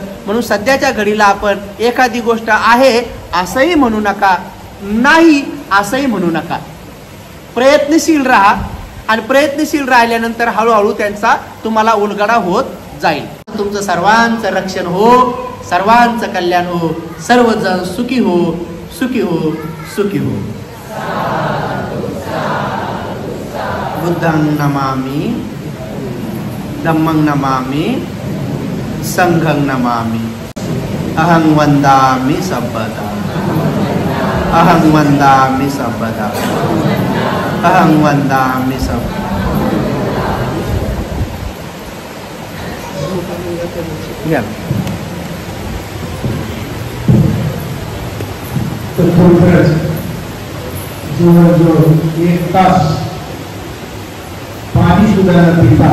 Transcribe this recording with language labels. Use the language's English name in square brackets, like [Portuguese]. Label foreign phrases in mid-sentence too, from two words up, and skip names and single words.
[Marathi] म्हणून सध्याच्या घडीला आपण एखादी गोष्ट आहे असंही म्हणू नका, नाही असंही म्हणू नका. प्रयत्नशील राहा, आणि प्रयत्नशील राहिल्यानंतर हळूहळू त्यांचा तुम्हाला उलगडा होत जाईल. तुमचं सर्वांचं रक्षण हो, सर्वांचं कल्याण हो, सर्वजण सुखी हो, सुखी हो, सुखी हो. [Pali] बुद्धं नमामि, धम्मं नमामि, संघं नमामि, अहं वन्दामि सर्वदा, अहं वन्दामि सर्वदा, अहं वन्दामि सर्वदा. [Marathi] जवळजवळ 1 तास पाणी सुद्धा न पिता